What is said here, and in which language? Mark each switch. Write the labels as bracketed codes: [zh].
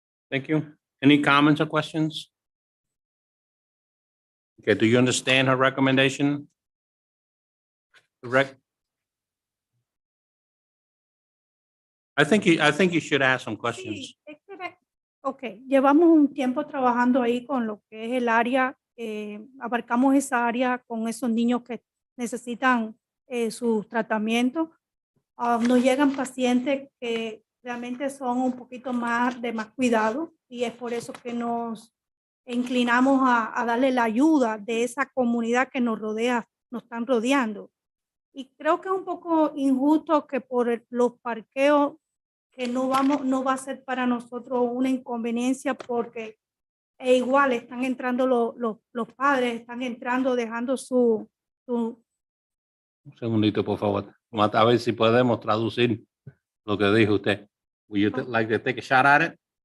[en] Thank you. Any comments or questions? Okay, do you understand her recommendation? Correct? I think you should ask some questions. [es] Sí, ok, llevamos un tiempo trabajando ahí con lo que es el área, abarcamos esa área con esos niños que necesitan sus tratamientos. Nos llegan pacientes que realmente son un poquito más de más cuidado y es por eso que nos inclinamos a darle la ayuda de esa comunidad que nos rodea, nos están rodeando. Y creo que es un poco injusto que por los parqueos que no va a ser para nosotros una inconveniencia porque igual están entrando los padres, están entrando dejando su Un segundito, por favor. Vamos a ver si podemos traducir lo que dijo usted. [en] Would you like to take a shot at it?